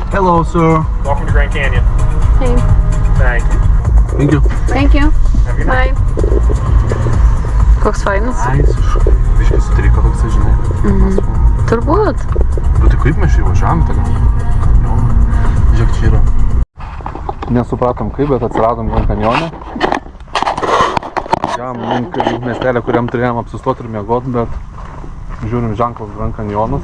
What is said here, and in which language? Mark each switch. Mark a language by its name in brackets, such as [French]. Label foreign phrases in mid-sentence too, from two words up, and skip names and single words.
[English] Hello, sir. Welcome to Grand Canyon. Hey. Thank you. Thank you. Thank you. Have a good night. Bye. [Lithuanian] Koks fainas. Visiškai. Visiškai sutriko toksai, žinai. Turbūt. Nu tai kaip mes čia įvažiavom tada? Kanjoną. Žiūrėk, čia yra. Nesupratom kaip, bet atsiradom Grand Kanjone. Važiavom link miestelio, kuriam turėjom apsistoti ir miegot, bet žiūrim ženklas Grand Kanjonas.